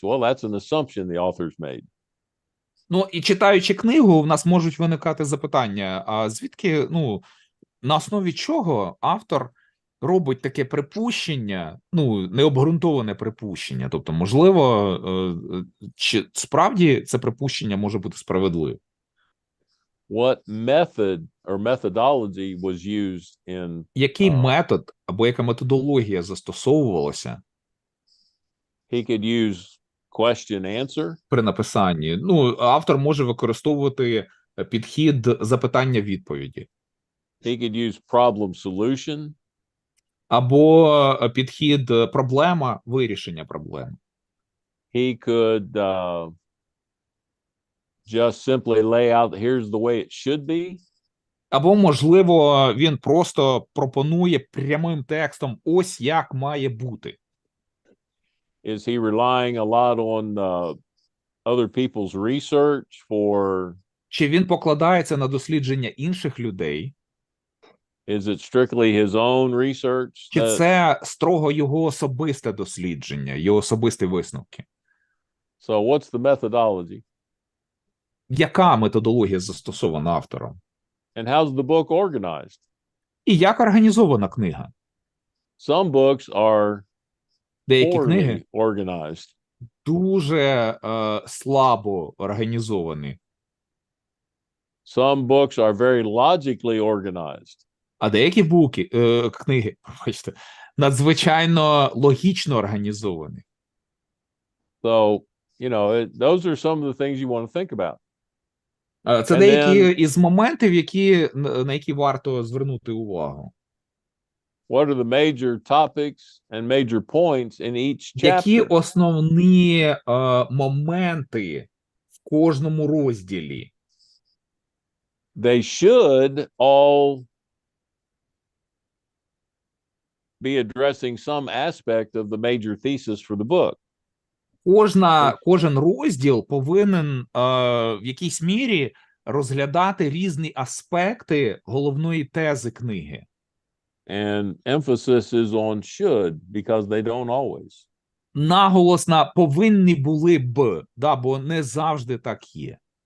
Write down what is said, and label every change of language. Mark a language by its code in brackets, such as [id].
[en] Well, that's an assumption the author's made. [uk] Ну, і читаючи книгу, в нас можуть виникати запитання, а звідки, на основі чого автор робить таке припущення, необґрунтоване припущення, тобто, можливо, чи справді це припущення може бути справедливим? [en] What method or methodology was used in [uk] Який метод або яка методологія застосовувалася [en] he could use question-answer. [uk] при написанні? Автор може використовувати підхід запитання-відповіді. [en] He could use problem-solution. [uk] Або підхід проблема, вирішення проблеми. [en] He could just simply lay out, here's the way it should be. [uk] Або, можливо, він просто пропонує прямим текстом, ось як має бути. [en] Is he relying a lot on other people's research for? [uk] Чи він покладається на дослідження інших людей? [en] Is it strictly his own research? [uk] Чи це строго його особисте дослідження, його особисті висновки? [en] So what's the methodology? [uk] Яка методологія застосована автором? [en] And how's the book organized? [uk] І як організована книга? [en] Some books are [uk] Деякі книги [en] poorly organized. [uk] дуже слабо організовані, [en] Some books are very logically organized. [uk] а деякі книги, бачите, надзвичайно логічно організовані. [en] So, those are some of the things you want to think about. [uk] Це [en] And [uk] деякі із моментів, на які варто звернути увагу. [en] What are the major topics and major points in each [uk] Які [en] chapter? [uk] основні моменти в кожному розділі? [en] They should all be addressing some aspect of the major thesis for the book. [uk] Кожен розділ повинен в якійсь мірі розглядати різні аспекти головної тези книги. [en] And emphasis is on should, because they don't always. [uk] Наголос на повинні були б, бо не завжди так є.